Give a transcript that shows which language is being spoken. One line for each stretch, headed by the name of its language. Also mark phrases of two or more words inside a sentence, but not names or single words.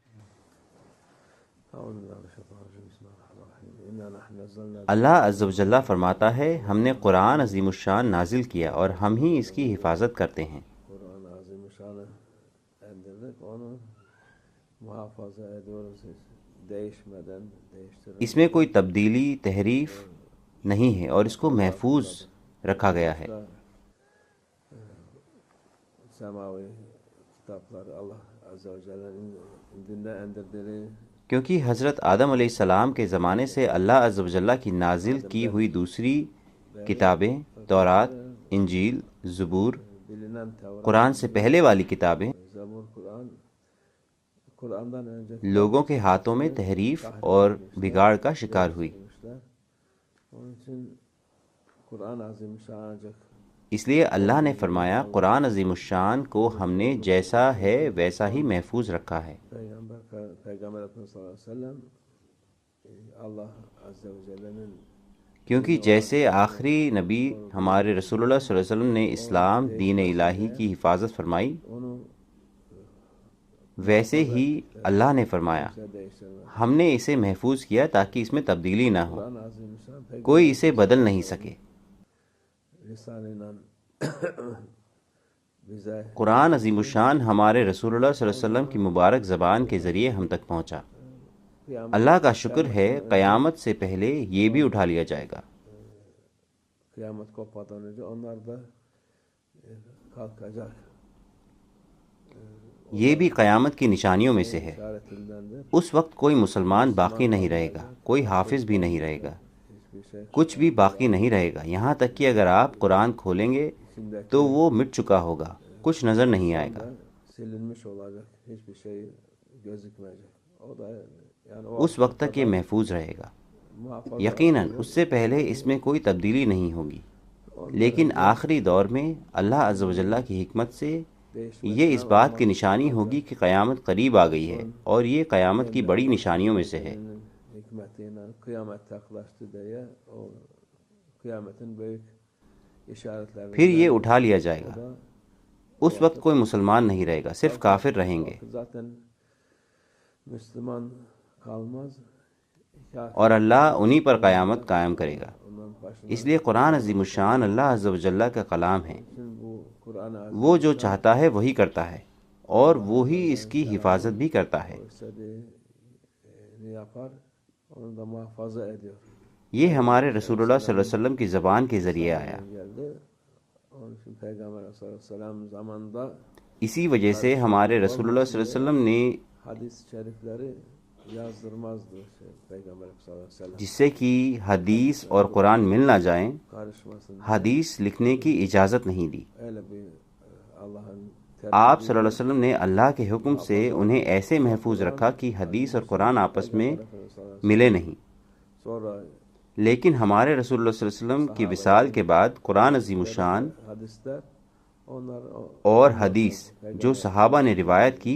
Arabic: أعوذ بالله من الشيطان الرجيم. بسم الله الرحمن الرحيم. إنا نحن نزلنا. اللہ عز و جل
Urdu: فرماتا ہے ہم نے قرآن عظیم الشان نازل کیا اور ہم ہی اس کی حفاظت کرتے ہیں.
Turkish: Kur'an-ı Azimüşşan'ı indirdik, onu muhafaza ediyoruz değişmeden, değiştirmeden.
Urdu: اس میں کوئی تبدیلی تحریف نہیں ہے اور اس کو محفوظ رکھا گیا ہے.
Turkish: Semavi kitaplar Allah Azze ve Celle'nin indinde indirdiği
Urdu: کیونکہ حضرت آدم علیہ السلام کے زمانے سے
Arabic: اللہ عز و جل
Urdu: کی نازل کی ہوئی دوسری کتابیں تورات، انجیل، زبور،
Turkish: bilinen Tevrat,
Urdu: قرآن سے پہلے والی کتابیں
Turkish: Zabur, Kur'an'dan önce
Urdu: لوگوں کے ہاتھوں میں تحریف اور بگاڑ کا شکار ہوئی.
Turkish: Onun için Kur'an-ı Azimüşşan ancak
Urdu: اس لیے اللہ نے فرمایا قرآن عظیم الشان کو ہم نے جیسا ہے ویسا ہی محفوظ رکھا ہے.
Turkish: Peygamber Efendimiz
Arabic: صلى الله عليه وسلم
Turkish: Allah Azze ve Celle'nin
Urdu: کیونکہ جیسے آخری نبی ہمارے رسول اللہ
Arabic: صلی اللہ علیہ وسلم
Urdu: نے اسلام دین الہی کی حفاظت فرمائی،
Turkish: onu
Urdu: ویسے ہی اللہ نے فرمایا
Turkish: değiştirmez.
Urdu: ہم نے اسے محفوظ کیا تاکہ اس میں تبدیلی نہ ہو،
Turkish: Kur'an-ı Azimüşşan
Urdu: کوئی اسے بدل نہیں سکے.
Turkish: lisanıyla bize
Urdu: قرآن عظیم الشان ہمارے رسول اللہ
Arabic: صلی اللہ علیہ وسلم
Urdu: کی مبارک زبان کے ذریعے ہم تک پہنچا. اللہ کا شکر ہے قیامت سے پہلے یہ بھی اٹھا لیا جائے گا.
Turkish: kıyamet kopmadan önce onlar da kalkacak.
Urdu: یہ بھی قیامت کی نشانیوں میں سے ہے.
Turkish: İşaretindendir.
Urdu: اس وقت کوئی مسلمان باقی نہیں رہے گا، کوئی حافظ بھی نہیں رہے گا،
Turkish: Hiçbir şey
Urdu: کچھ بھی باقی نہیں رہے گا. یہاں تک کہ اگر آپ قرآن کھولیں گے تو وہ مٹ چکا ہوگا، کچھ نظر نہیں آئے گا.
Turkish: silinmiş olacak. Hiçbir şey gözükmeyecek. O da yani o
Urdu: اس وقت تک یہ محفوظ رہے گا.
Turkish: muhafaza
Urdu: یقیناً اس سے پہلے اس میں کوئی تبدیلی نہیں ہوگی، لیکن آخری دور میں
Arabic: اللہ عز و جل
Urdu: کی حکمت سے یہ اس بات کی نشانی ہوگی کہ قیامت قریب آ گئی ہے، اور یہ قیامت کی بڑی نشانیوں میں سے ہے.
Turkish: hikmetiyle kıyamet yaklaştı diye o kıyametin büyük işaretlerinden.
Urdu: پھر یہ اٹھا لیا جائے گا.
Turkish: O da
Urdu: اس وقت کوئی مسلمان نہیں رہے گا، صرف کافر رہیں گے،
Turkish: zaten Müslüman kalmaz. Kafir
Urdu: اور اللہ انہی پر قیامت قائم کرے گا.
Turkish: ondan başına.
Urdu: اس لیے قرآن عظیم الشان
Arabic: اللہ عز و جل
Urdu: کا کلام ہے.
Turkish: Şimdi bu Kur'an-ı
Urdu: وہ جو چاہتا ہے وہی کرتا ہے، اور وہی اس کی حفاظت بھی کرتا ہے.
Turkish: istediğini yapar, onu da muhafaza ediyor.
Urdu: یہ ہمارے رسول اللہ
Arabic: صلی اللہ علیہ وسلم
Urdu: کی زبان کے ذریعے آیا.
Turkish: Geldi. Onun için Peygamber Aleyhisselam zamanında
Urdu: اسی وجہ سے ہمارے رسول اللہ
Arabic: صلی اللہ علیہ وسلم
Urdu: نے
Turkish: hadis-i şerifleri yazdırmazdı Peygamber Aleyhisselam.
Urdu: جس سے کہ حدیث اور قرآن مل نہ جائیں،
Turkish: Karışmasın.
Urdu: حدیث لکھنے کی اجازت نہیں دی.
Turkish: Öyle bir Allah'ın
Urdu: آپ
Arabic: صلی اللہ علیہ وسلم
Urdu: نے اللہ کے حکم سے انہیں ایسے محفوظ رکھا کہ حدیث اور قرآن آپس میں ملے نہیں.
Turkish: sonra
Urdu: لیکن ہمارے رسول اللہ
Arabic: صلی اللہ علیہ وسلم
Urdu: کی وصال کے بعد قرآن عظیم الشان
Turkish: hadisler onlar
Urdu: اور حدیث جو صحابہ نے روایت کی